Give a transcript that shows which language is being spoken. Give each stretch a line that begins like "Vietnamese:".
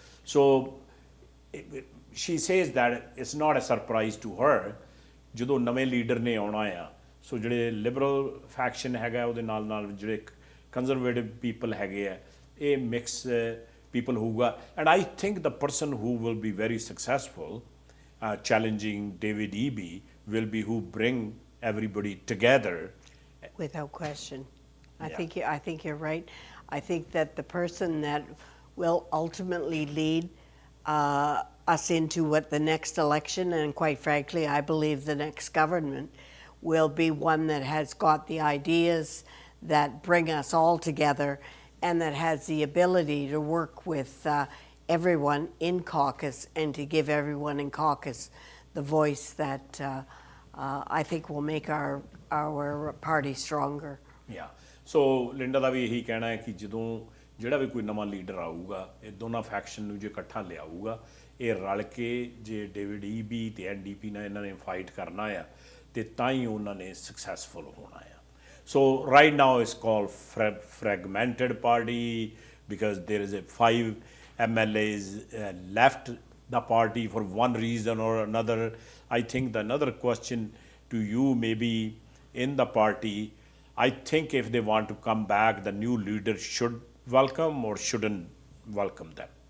Punjabi: So
English: she says that it's not a surprise to her
Punjabi: ਜਦੋਂ ਨਵੇਂ leader ਨੇ ਆਉਣਾ ਆ, ਸੋ ਜਿਹੜੇ ਲਿਬਰਲ ਫੈਕਸ਼ਨ ਹੈਗਾ ਉਹਦੇ ਨਾਲ ਨਾਲ ਜਿਹੜੇ ਕੰਜ਼ਰਵੇਟਿਵ ਪੀਪਲ ਹੈਗੇ ਆ, ਇਹ ਮਿਕਸ ਪੀਪਲ ਹੋਊਗਾ।
English: And I think the person who will be very successful challenging David Eby will be who bring everybody together. Without question. I think you're right. I think that the person that will ultimately lead us into what the next election, and quite frankly, I believe the next government, will be one that has got the ideas that bring us all together and that has the ability to work with everyone in caucus and to give everyone in caucus the voice that I think will make our party stronger. Yeah.
Punjabi: So Linda ਦਾ ਵੀ ਇਹੀ ਕਹਿਣਾ ਹੈ ਕਿ ਜਦੋਂ ਜਿਹੜਾ ਵੀ ਕੋਈ ਨਵਾਂ leader ਆਊਗਾ, ਇਹ ਦੋਨਾਂ ਫੈਕਸ਼ਨ ਨੂੰ ਜੇ ਇਕੱਠਾ ਲਿਆਊਗਾ, ਇਹ ਰਲ ਕੇ ਜੇ ਡੇਵਿਡ ਈਬੀ ਤੇ NDP ਨਾਲ ਇਹਨਾਂ ਨੇ ਫਾਈਟ ਕਰਨਾ ਆ ਤੇ ਤਾਂ ਹੀ ਉਹਨਾਂ ਨੇ ਸਕਸੈਸਫੁਲ ਹੋਣਾ ਆ।
English: So right now it's called fragmented party because there is a 5 MLAs left the party for one reason or another. I think the another question to you maybe in the party, I think if they want to come back, the new leader should welcome or shouldn't welcome them.